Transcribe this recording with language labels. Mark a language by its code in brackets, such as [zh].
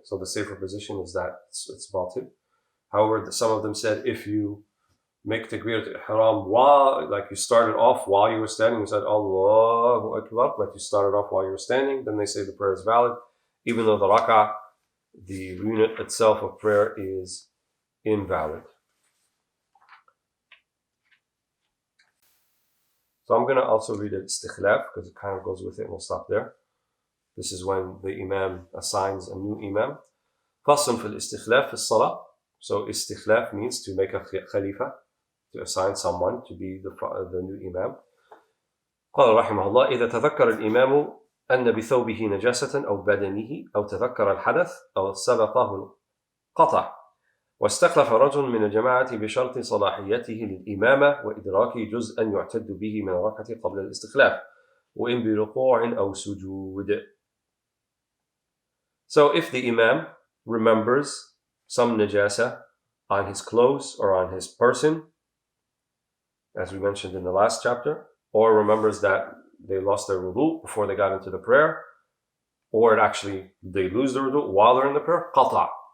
[en] So the safer position is that it's batil. However, some of them said if you make takbirat al-ihram while, like you started off while you were standing, you said Allahu Akbar, but you started off while you were standing, then they say the prayer is valid, even though the rak'ah, the unit itself of prayer, is invalid. So I'm going to also read it istikhlaf because it kind of goes with it, and we'll stop there. This is when the Imam assigns a new Imam. [ar] فصل في الاستخلاف في الصلاة. [en] So istikhlaf means to make a khalifa, to assign someone to be the new Imam. [ar] قال رحمه الله: إذا تذكر الإمام أن بثوبه نجاسة أو بدنه أو تذكر الحدث أو سبقه القطع واستخلف رجل من الجماعة بشرط صلاحيته للإمامة وإدراك جزءا يعتد به من الركعة قبل الاستخلاف وإن بركوع أو سجود. [en] So if the Imam remembers some najasa on his clothes or on his person, as we mentioned in the last chapter, or remembers that they lost their wudu before they got into the prayer, or they lose their wudu while they're in the prayer, qata'.